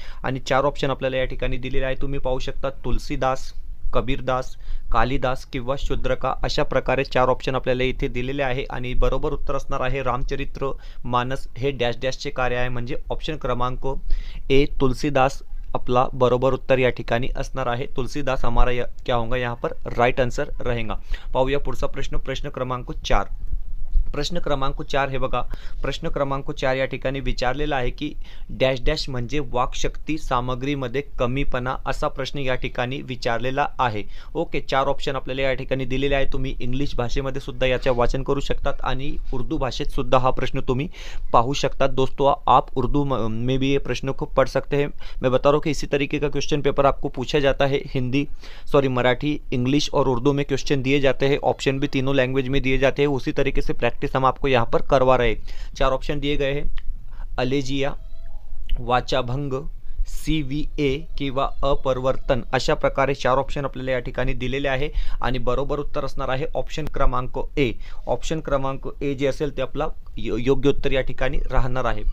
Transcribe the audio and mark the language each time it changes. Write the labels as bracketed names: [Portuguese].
[Marathi] आणि 4 ऑप्शन आपल्याला या ठिकाणी दिलेले आहे. तुम्ही पाहू शकता तुलसीदास, कबीरदास, कालिदास किंवा शूद्रका, अशा प्रकारे 4 ऑप्शन आपल्याला इथे दिलेले आहे. आणि बरोबर उत्तर असणार आहे रामचरित्र मानस हे डॅश डॅशचे कार्य आहे. म्हणजे ऑप्शन क्रमांक ए तुलसीदास अपना बरोबर उत्तर या ठिकाणी असणार आहे. [Hindi] तुलसीदास हमारा क्या होगा यहाँ पर राइट आंसर रहेगा. [Marathi] पाहूया पुढचा प्रश्न क्रमांक 4. प्रश्न क्रमांक 4 हे बघा, प्रश्न क्रमांक 4 या ठिकाणी विचारलेला आहे की डॅश डॅश म्हणजे वाक्शक्ती सामग्रीमध्ये कमीपणा, असा प्रश्न या ठिकाणी विचारलेला आहे. ओके, 4 ऑप्शन आपल्याला या ठिकाणी दिलेले आहे. तुम्ही इंग्लिश भाषेमध्ये सुद्धा याचे वाचन करू शकतात आणि उर्दू भाषेत सुद्धा हा प्रश्न तुम्ही पाहू शकतात. [Hindi] दोस्तों, आप उर्दू में भी ये प्रश्न को पढ़ सकते हैं. मैं बता रहा हूँ कि इसी तरीके का क्वेश्चन पेपर आपको पूछा जाता है. मराठी, इंग्लिश और उर्दू में क्वेश्चन दिए जाते हैं. ऑप्शन भी तीनों लैंग्वेज में दिए जाते हैं. उसी तरीके से प्रैक्टिस हम आपको यहाँ पर करवा रहे. 4 ऑप्शन दिए गए हैं. [Marathi] अलेजिया, वाचाभंग, CVA किंवा अपरिवर्तन, अशा प्रकारे 4 ऑप्शन आपल्याला या ठिकाणी दिलेले आहे. आणि बरोबर उत्तर असणार आहे ऑप्शन क्रमांक ए. ऑप्शन क्रमांक ए जे असेल ते आपला योग्य उत्तर या ठिकाणी राहणार आहे.